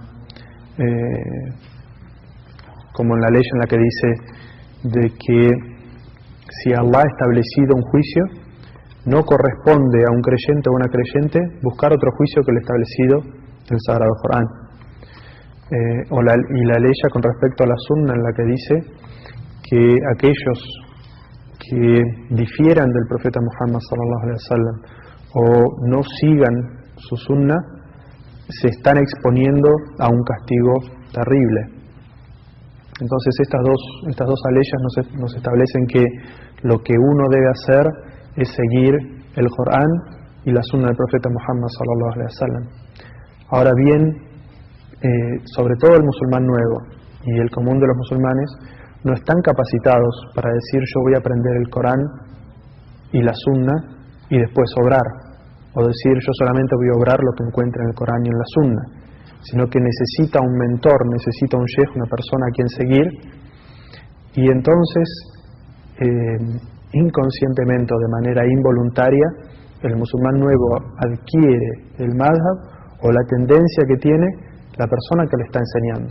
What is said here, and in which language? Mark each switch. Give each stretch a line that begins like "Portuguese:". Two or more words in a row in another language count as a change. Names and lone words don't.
Spanish: Como en la ley en la que dice de que si Allah ha establecido un juicio, no corresponde a un creyente o una creyente buscar otro juicio que el establecido en el Sagrado Corán. Y la ley con respecto a la Sunna en la que dice que aquellos que difieran del profeta Muhammad
Arabic: صلى الله عليه وسلم
Spanish: o no sigan su sunna se están exponiendo a un castigo terrible. Entonces estas dos aleyas nos establecen que lo que uno debe hacer es seguir el Corán y la sunna del profeta Muhammad
Arabic: صلى الله عليه وسلم.
Spanish: Ahora bien, sobre todo el musulmán nuevo y el común de los musulmanes no están capacitados para decir yo voy a aprender el Corán y la Sunna y después obrar, o decir yo solamente voy a obrar lo que encuentre en el Corán y en la Sunna, sino que necesita un mentor, necesita un sheikh, una persona a quien seguir, y entonces inconscientemente o de manera involuntaria el musulmán nuevo adquiere el madhab o la tendencia que tiene la persona que le está enseñando.